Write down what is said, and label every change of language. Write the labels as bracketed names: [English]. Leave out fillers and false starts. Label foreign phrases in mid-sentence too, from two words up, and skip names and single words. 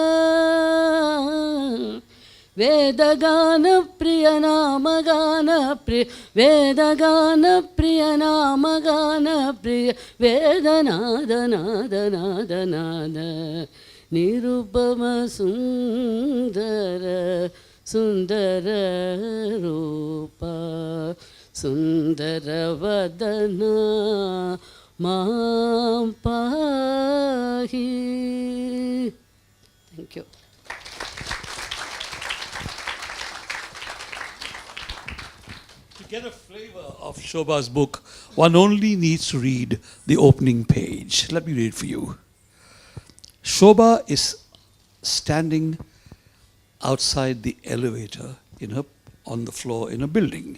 [Sanskrit] ವೇದಗಾನ ಪ್ರಿಯ ನಾಮಗಾನ ಪ್ರಿಯ ವೇದಗಾನ ಪ್ರಿಯ ನಾಮಗಾನ ಪ್ರಿಯ ವೇದನಾದ ನಾದ ನಾದ ನಾದ ನಿರುಪಮ ಸುಂದರ ಸುಂದರ ರೂಪ ಸುಂದರ ವದನ ಮಾಂ ಪಾಹಿ. [English] thank you. To get a flavor of Shoba's book, one only needs to read the opening page. Let me read for you. Shoba is standing outside the elevator on the floor in a building.